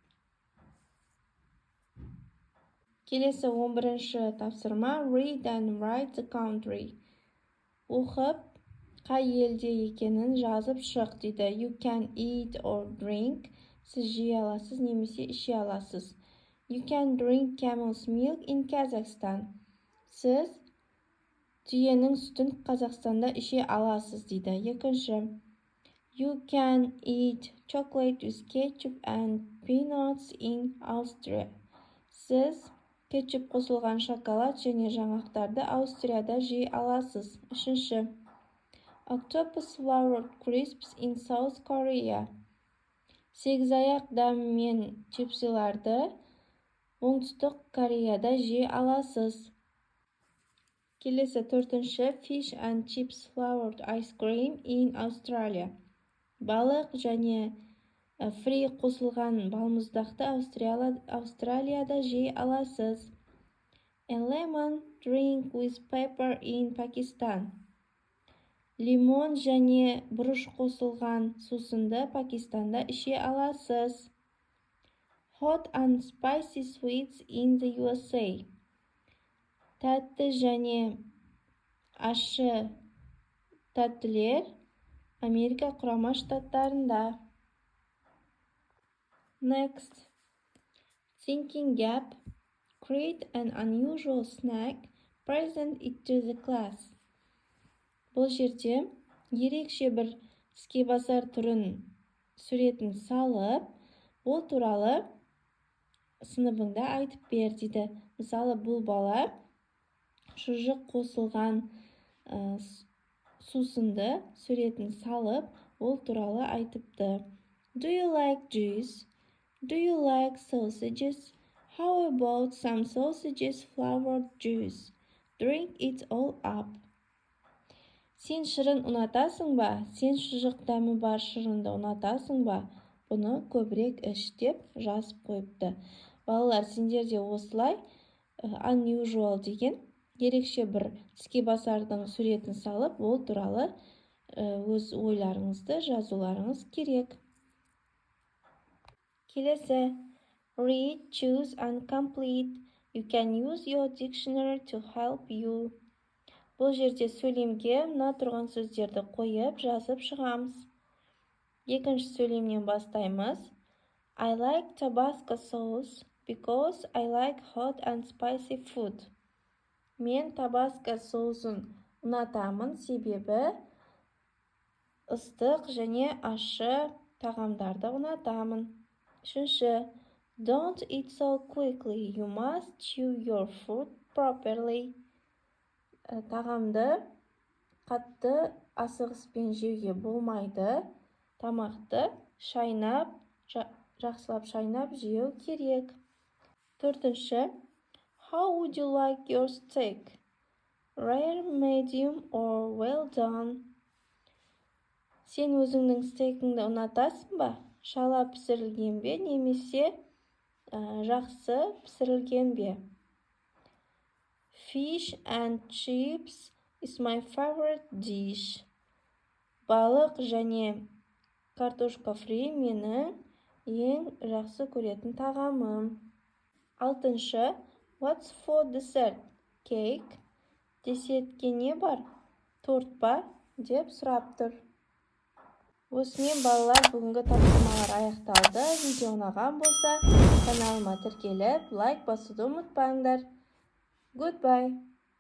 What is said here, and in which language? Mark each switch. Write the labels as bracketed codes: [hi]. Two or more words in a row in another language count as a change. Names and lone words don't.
[kk] Келесі 11-ші тапсырма. [en] Read and write the country. [kk] Оқып, қай елде екенін жазып шық дейді. [en] You can eat or drink. [kk] Сіз жей аласыз немесе іше аласыз. [en] You can drink camel's milk in Kazakhstan. [kk] Сіз түйенің сүтін Қазақстанда іше аласыз дейді. Екінші. [en] You can eat chocolate with ketchup and peanuts in Austria. [kk] Сіз кетчуп қосылған шоколад және жаңғақтарды Аустрияда жей аласыз. Үшінші. [en] Octopus flavored crisps in South Korea. [kk] Сегізаяқ дәмі мен чипсиларды оңтүстік Кореяда жей аласыз. Келесі 4-ші. [en] Fish and chips flavored ice cream in Australia. [kk] Балық және фри қосылған балмұздақты Австралияда жей аласыз. [en] A lemon drink with pepper in Pakistan. [kk] Лимон және бұрыш қосылған сусынды Пакистанда іше аласыз. [en] Hot and spicy sweets in the USA. [kk] Тәтті және ащы тәттілер Америка құрама штаттарында. [en] Next. Thinking gap. Create an unusual snack. Present it to the class. [kk] Бұл жерде ерекше бір тіске басар түрін суретін салып, ол туралы сыныбыңда айтып бер дейді. Мысалы, бұл бала шұжық қосылған сусынды суретін салып, ол туралы айтыпты. [en] Do you like juice? Do you like sausages? How about some sausages flavored juice? Drink it all up. [kk] Сен шырын ұнатасың ба? Сен шұжық дәмі бар шырынды ұнатасың ба? Бұны көбірек іш деп жазып қойыпты. Балалар, сендер де осылай unusual деген ерекше бір тіске басардың суретін салып, ол туралы өз ойларыңызды жазуларыңыз керек. Келесі. [en] Read, choose, and complete. You can use your dictionary to help you. [kk] Бұл жерде сөйлемге мына тұрған сөздерді қойып, жазып шығамыз. Екінші сөйлемнен бастаймыз. [en] I like Tabasco sauce because I like hot and spicy food. [kk] Мен Tabasco соусын ұнатамын, себебі ыстық және ащы тағамдарды ұнатамын. Үшінші. [en] Don't eat so quickly. You must chew your food properly. [kk] Тағамды қатты асығыспен жеуге болмайды. Тамақты жақсылап шайнап жеу керек. Төртінші. [en] How would you like your steak? Rare, medium, or well done? [kk] Сен өзіңнің стейкіңді ұнатасың ба? Шала пісірілген бе, немесе жақсы пісірілген бе? [en] Fish and chips is my favorite dish. [kk] Балық және картошка фри менің ең жақсы көретін тағамым. Алтыншы. [en] What's for dessert? Cake. [kk] Десертке не бар? Торт па? Деп сұрап тұр. Осымен балалар, бүгінгі тапсырмалар аяқталды. Видео ұнаған болса, каналыма тіркеліп, лайк басуды ұмытпаңдар. [en] Goodbye.